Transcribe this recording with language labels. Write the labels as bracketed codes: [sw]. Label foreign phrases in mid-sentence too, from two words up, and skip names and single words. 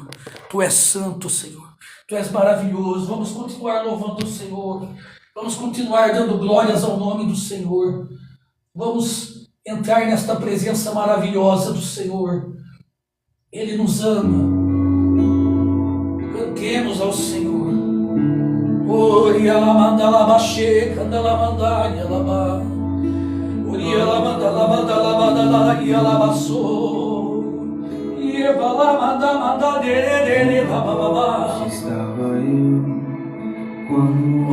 [pt] Tu és santo, Senhor. Tu és maravilhoso. Vamos continuar louvando o Senhor. Vamos continuar dando glórias ao nome do Senhor. Vamos entrar nesta presença maravilhosa do Senhor. Ele nos ama. Cantemos ao Senhor. Ori alamanda baixê, candalamanda yalaba. Ori alamanda labada yalabaçô. Yebalamanda dere bababá. Estava eu quando